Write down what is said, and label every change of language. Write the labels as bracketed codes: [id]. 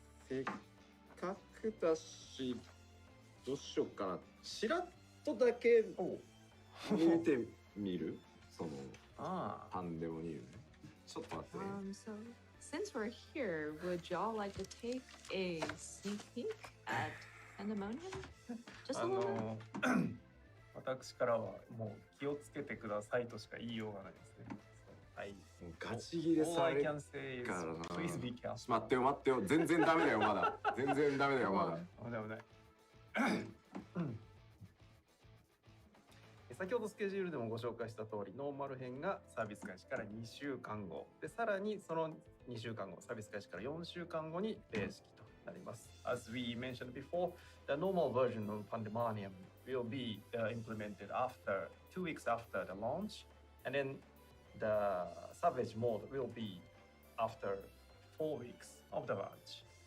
[ja] せっかくだし、どうしようかな。ちらっとだけ見てみるそのパンデモニウム。ちょっと待ってね。 [en] So since we're here, would y'all like to take a sneak peek at Pandemonium? Just a little. [ja] 私からはもう気をつけてくださいとしか言いようがないですね。はい。ガチ切れされるからな。待ってよ。全然ダメだよまだ。全然ダメだよまだ。危ない。先ほどスケジュールでもご紹介した通り、ノーマル編がサービス開始から2週間後で、さらにその2週間後、サービス開始から4週間後に霊式となります。 [en] As we mentioned before, the normal version of Pandemonium will be implemented after 2 weeks after the launch, and then the Savage mode will be after 4 weeks of the launch.